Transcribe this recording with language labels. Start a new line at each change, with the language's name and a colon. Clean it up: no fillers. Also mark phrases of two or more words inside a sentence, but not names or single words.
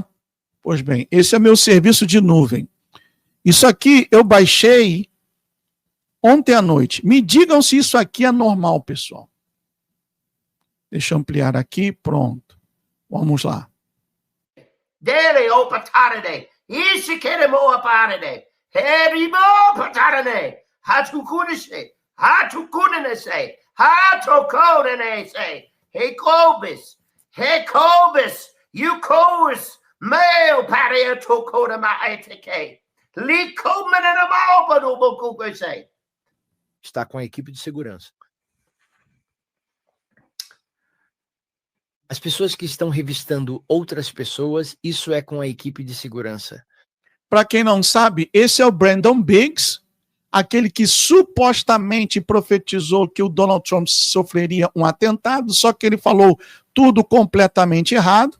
Portuguese: Pois bem, esse é o meu serviço de nuvem. Isso aqui eu baixei ontem à noite. Me digam se isso aqui é normal, pessoal. Deixa eu ampliar aqui. Pronto. Vamos lá. Dele o patarane. Isso que ele moa parane. Heribo patarane. Hatukunese. Hatukunese. Hatukunese. Hekobis. Hekobis. Yukos. Meo paria tokoda maeteke. Likomena malba do bokugese. Está com a equipe de segurança. As pessoas que estão revistando outras pessoas, isso é com a equipe de segurança. Para quem não sabe, esse é o Brandon Biggs, aquele que supostamente profetizou que o Donald Trump sofreria um atentado, só que ele falou tudo completamente errado.